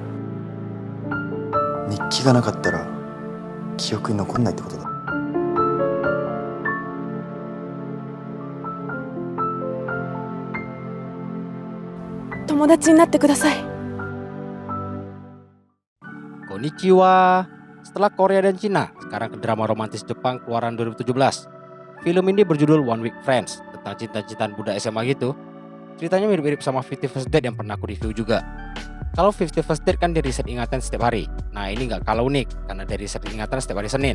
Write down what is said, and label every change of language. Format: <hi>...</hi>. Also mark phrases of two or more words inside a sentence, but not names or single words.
<ja>日記がなかったら記憶に残んないってことだ。友達になってください。 Konnichiwa.</ja> <id>Setelah Korea dan Cina, sekarang ke drama romantis Jepang keluaran 2017. Film ini berjudul One Week Friends, tentang cinta-cintaan budak SMA gitu. Ceritanya mirip-mirip sama 50 First Date yang pernah aku review juga. Kalau 50 First Date kan dari riset ingatan setiap hari. Nah ini nggak kalah unik, karena dari riset ingatan setiap hari Senin.</id>